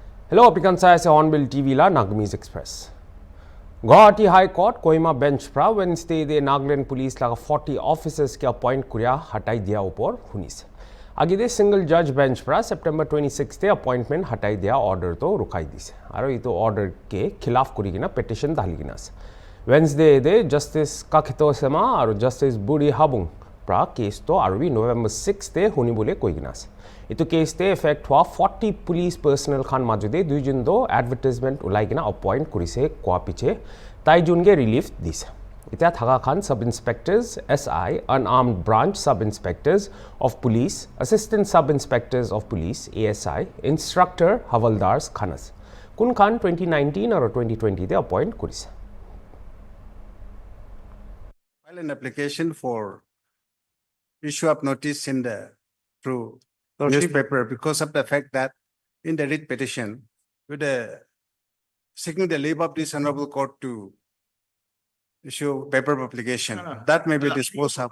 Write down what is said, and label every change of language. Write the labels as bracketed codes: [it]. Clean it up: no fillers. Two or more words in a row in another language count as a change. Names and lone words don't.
[nag] Hello, apikan sa HornbillTV la NAGAMESE Express. Guwahati High Court Kohima bench pra Wednesday de Nagaland police laga 40 officers ke appoint kuriya hatai dia upor hunis. Agide [en] single judge bench [nag] pra September 26 te appointment hatai dia order to rukai dise. Aro ito order ke khilaf kuri gina petition dali gina. Wednesday de Justice Kakito Sema aro Justice Budi Habung pra case to arbi November 6 te huni bole koi gina. Ito case te effect hua 40 [en] police personnel [nag] khan majude duijun do advertisement ulai gina appoint kurise kwa piche tai jun ge relief dise. Ita thaga khan [en] sub inspectors, SI, unarmed branch sub inspectors of police, assistant sub inspectors of police, ASI, instructor havaldars khanas. [nag] Kun khan 2019 or 2020 de appoint kurise. [en] File an application for issue of notice in the through newspaper because of the fact that in the writ petition with the seeking the leave of this honorable court to issue paper publication that may be disposed of.